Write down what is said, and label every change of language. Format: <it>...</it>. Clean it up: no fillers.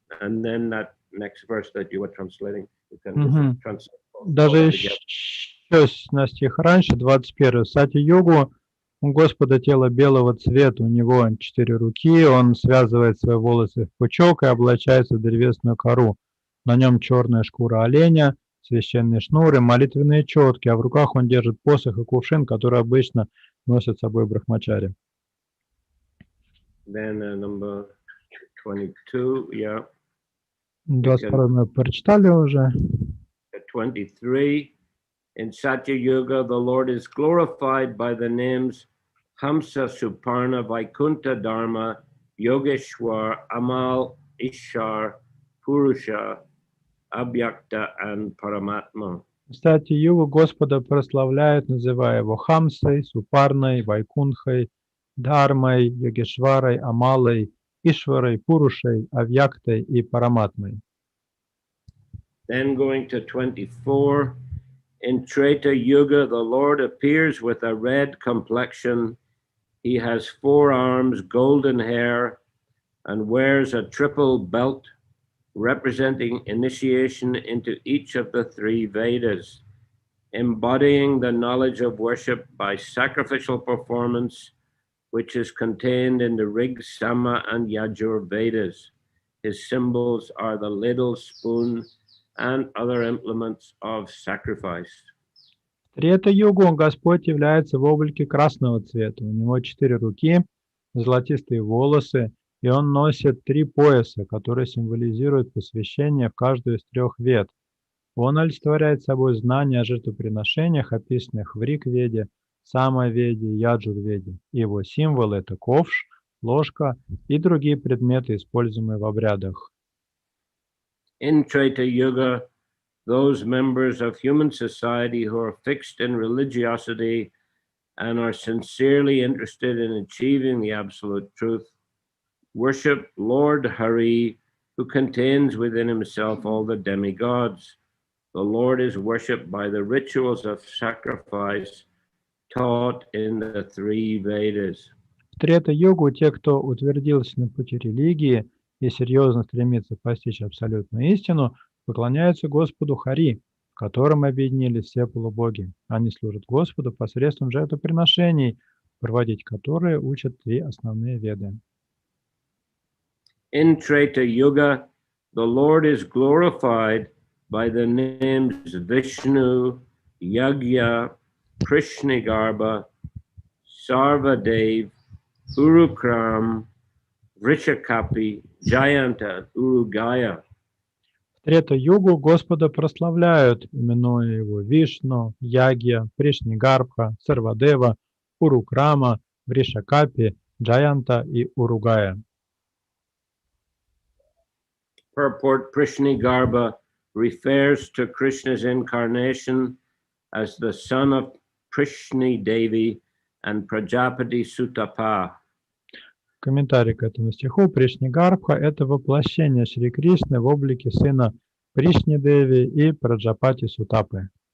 <en>And then that next verse that you were translating, you can just translate.</en> <ru>Даже еще на стих раньше, 21. Сати-югу у Господа тело белого цвета, у него 4 руки, он связывает свои волосы в пучок и облачается в древесную кору. На нем черная шкура оленя, священные шнуры, молитвенные четки, а в руках он держит посох и кувшин, который обычно носят с собой брахмачари.</ru> <en>Then number 22, yeah.</en> <ru>22 мы прочитали уже. 23.</ru> <en>In Satya Yuga, the Lord is glorified by the names Hamsa, Suparna, Vaikuntha, Dharma, Yogeshwar, Amal, Ishar, Purusha, Abhyakta, and Paramatma.</en> <ru>Кстати, Югу Господа прославляют, называя его Хамсой, Супарной, Вайкунхой, Дхармой, Йогешварой, Амалой, Ишварой, Пурушей, Авьяктой и Параматмой.</ru> <en>Then going to 24, in Treta Yuga, the Lord appears with a red complexion. He has 4 arms, golden hair, and wears a triple belt representing initiation into each of the 3 Vedas, embodying the knowledge of worship by sacrificial performance, which is contained in the Rig, Sama, and Yajur Vedas. His symbols are the ladle, spoon, and other implements of sacrifice.</en> <ru>В Трета-югу Господь является в облике красного цвета. У него 4 руки, золотистые волосы, и он носит 3 пояса, которые символизируют посвящение в каждую из 3 вед. Он олицетворяет собой знания о жертвоприношениях, описанных в Риг-веде, Сама-веде, Яджур-веде. Его символы – это ковш, ложка и другие предметы, используемые в обрядах.</ru> <en>In Treta Yuga, those members of human society who are fixed in religiosity and are sincerely interested in achieving the absolute truth worship Lord Hari, who contains within himself all the demigods. The Lord is worshipped by the rituals of sacrifice taught in the 3 Vedas.</en> <ru>В Трета-югу те, кто утвердился на пути религии и серьезно стремится постичь абсолютную истину, поклоняются Господу Хари, в котором объединились все полубоги. Они служат Господу посредством жертвоприношений, проводить которые учат 3 основные веды.</ru> <en>In Treta Yuga, the Lord is glorified by the names Vishnu, Yagya, Krishnagarbha, Sarvadev, Urukram, Vrishakapi, Jayanta, Urugaya.</en> <ru>В Трета-югу Господа прославляют, именуя его Вишну, Ягья, Пришнигарбха, Сарвадева, Урукрама, Вришакапи, Джаянта и Уругая.</ru> <en>Purport Prishnigarbha, refers to Krishna's incarnation as the son of Prishni Devi and Prajapati Sutapa.</en> <ru>Комментарий к этому стиху. Пришнигарбха – это воплощение Шри Кришны в облике сына Пришни Деви и Праджапати Сутапы.</ru>